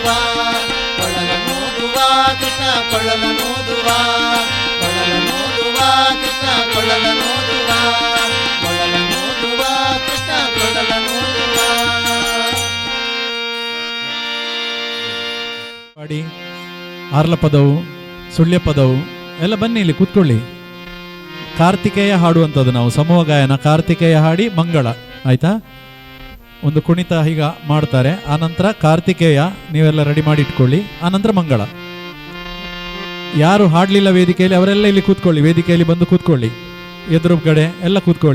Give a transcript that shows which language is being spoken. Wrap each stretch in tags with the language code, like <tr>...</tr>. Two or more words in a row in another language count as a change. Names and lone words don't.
<kn>ಕೊಳಲನೂದುವ ಕೃಷ್ಣ ಕೊಳಲನೂದುವ. ಕೊಳಲನೂದುವ ಕೃಷ್ಣ ಕೊಳಲನೂದುವ. ಕೊಳಲನೂದುವ ಕೃಷ್ಣ ಕೊಳಲನೂದುವ. ಪಾಡಿ ಆರ್ಲ ಪದವು ಸುಳ್ಯ ಪದವು ಎಲ್ಲ ಬನ್ನಿ ಇಲ್ಲಿ ಕೂತ್ಕೊಳ್ಳಿ. ಕಾರ್ತಿಕೇಯ ಹಾಡುವಂಥದ್ದು ನಾವು ಸಮೂಹ ಗಾಯನ. ಕಾರ್ತಿಕೇಯ ಹಾಡಿ ಮಂಗಳ ಆಯ್ತಾ. ಒಂದು ಕುಣಿತ ಈಗ ಮಾಡ್ತಾರೆ, ಆನಂತರ ಕಾರ್ತಿಕೇಯ ನೀವೆಲ್ಲ ರೆಡಿ ಮಾಡಿ ಇಟ್ಕೊಳ್ಳಿ, ಆನಂತರ ಮಂಗಳ. ಯಾರು ಹಾಡಲಿಲ್ಲ ವೇದಿಕೆಯಲ್ಲಿ ಅವರೆಲ್ಲ ಇಲ್ಲಿ ಕೂತ್ಕೊಳ್ಳಿ, ವೇದಿಕೆಯಲ್ಲಿ ಬಂದು ಕೂತ್ಕೊಳ್ಳಿ, ಎದುರುಗಡೆ ಎಲ್ಲ ಕೂತ್ಕೊಳ್ಳಿ.</kn>